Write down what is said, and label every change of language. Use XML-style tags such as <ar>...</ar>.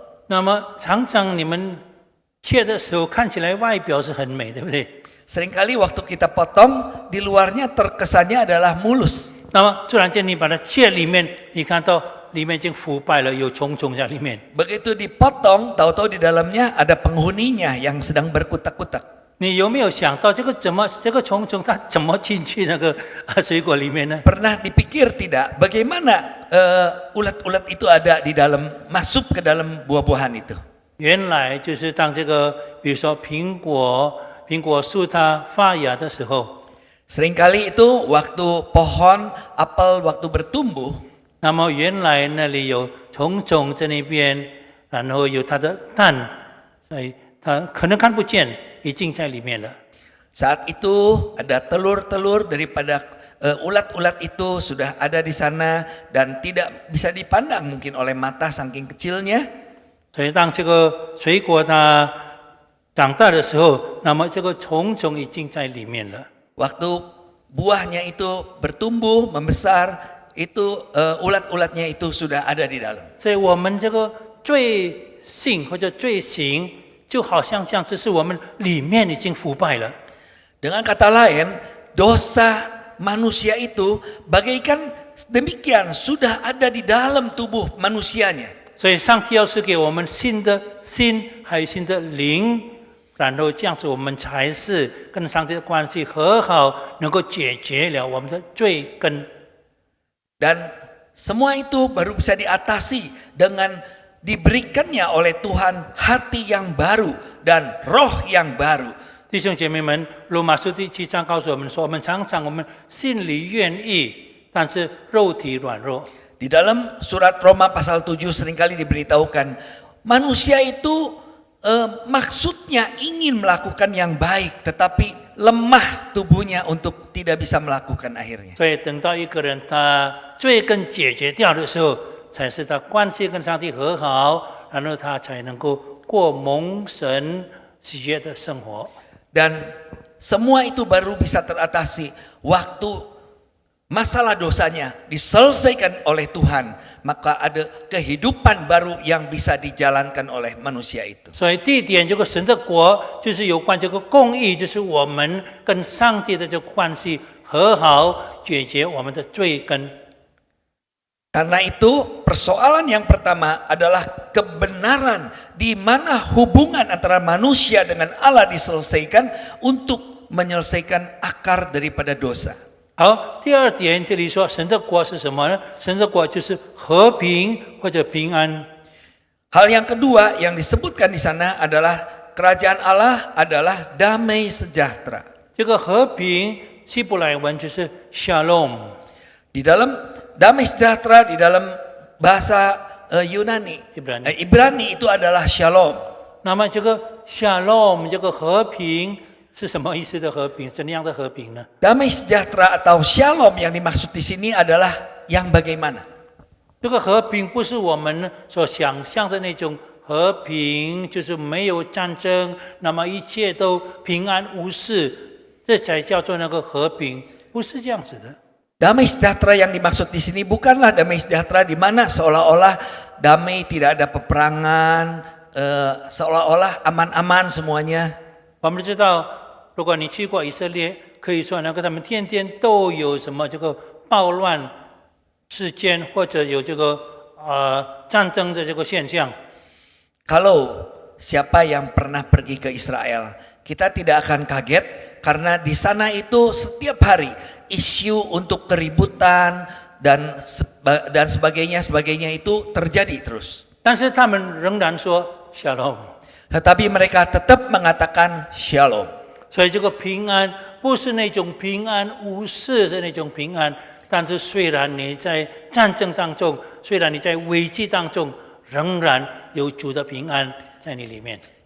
<zh>那么常常你们切的时候看起来外表是很美，对不对？</zh> <id>seringkali waktu kita potong, di luarnya terkesannya adalah mulus.</id> <zh>那么突然间你把它切里面，你看到里面已经腐败了，有虫虫在里面。</zh> <id>Begitu dipotong, tahu-tahu di dalamnya ada penghuninya yang sedang berkutak-kutak.</id> <zh>你有没有想到这个虫虫它怎么进去那个水果里面呢？</zh> <id>Pernah dipikir tidak, bagaimana ulat-ulat itu ada di dalam, masuk ke dalam buah-buahan itu?</id> <zh>原来就是当这个，比如说苹果树它发芽的时候，</zh> <id>Seringkali itu waktu pohon apel waktu bertumbuh,</id> <zh>那么原来那里有虫虫在那边，然后有它的蛋，所以它可能看不见，已经在里面了。</zh> <id>saat itu ada telur-telur daripada ulat-ulat itu sudah ada di sana dan tidak bisa dipandang mungkin oleh mata saking kecilnya.</id> <zh>所以当这个水果它长大的时候，那么这个虫虫已经在里面了。</zh> <id>Waktu buahnya itu bertumbuh, membesar, itu ulat-ulatnya itu sudah ada di dalam.</id> <zh>所以我们这个罪性或者罪行，就好像这样子，是我们里面已经腐败了。</zh> <id>Dengan kata lain, dosa manusia itu bagaikan demikian sudah ada di dalam tubuh manusianya.</id> <zh>所以上帝要是给我们新的心，还有新的灵，然后这样子我们才是跟上帝的关系和好，能够解决了我们的罪根。</zh> <id>Dan semua itu baru bisa diatasi dengan diberikannya oleh Tuhan hati yang baru dan roh yang baru.</id> <zh>弟兄姐妹们，罗马书第7章告诉我们说，我们常常我们心里愿意，但是肉体软弱。</zh> <id>Di dalam surat Roma pasal 7 seringkali diberitahukan manusia itu maksudnya ingin melakukan yang baik tetapi lemah tubuhnya untuk tidak bisa melakukan akhirnya.</id> <zh>所以等到一个人他罪根解决掉的时候，才是他关系跟上帝和好，然后他才能够过蒙神喜悦的生活。</zh> <id>Dan semua itu baru bisa teratasi waktu masalah dosanya diselesaikan oleh Tuhan, maka ada kehidupan baru yang bisa dijalankan oleh manusia itu.</id> <zh>所以第一点，这个神的国就是有关这个公义，就是我们跟上帝的这个关系和好，解决我们的罪根。</zh> <id>Karena itu persoalan yang pertama adalah kebenaran di mana hubungan antara manusia dengan Allah diselesaikan untuk menyelesaikan akar daripada dosa.</id> <zh>好，第二点，这里说神的国是什么呢？神的国就是和平或者平安。</zh> <id>Hal yang kedua yang disebutkan di sana adalah kerajaan Allah adalah damai sejahtera.</id> <zh>这个和平希伯来文就是 shalom。</zh> <id>Di dalam damai sejahtera di dalam bahasa Yunani, Ibrani itu adalah shalom.</id> <zh>那么这个 shalom 这个和平是什么意思的和平？怎样的和平呢？</zh> <id>Damai sejahtera atau shalom yang dimaksud di sini adalah yang bagaimana?</id> <zh>这个和平不是我们所想象的那种和平，就是没有战争，那么一切都平安无事，这才叫做那个和平，不是这样子的。</zh> <id>Damai sejahtera yang dimaksud di sini bukanlah damai sejahtera di mana seolah-olah damai, tidak ada peperangan, seolah-olah aman-aman semuanya.</id> <zh>我们知道，如果你去过以色列，可以说那个他们天天都有什么这个暴乱事件，或者有这个战争的这个现象。</zh> <id>Kalau siapa yang pernah pergi ke Israel, kita tidak akan kaget karena di sana itu setiap hari isu untuk keributan dan sebagainya itu terjadi terus.</id> <zh>但是他们仍然说 shalom。</zh> <id>Tetapi mereka tetap mengatakan shalom.</id> <zh>所以这个平安不是那种平安无事的那种平安，但是虽然你在战争当中，虽然你在危机当中，仍然有主的平安在你里面。</zh>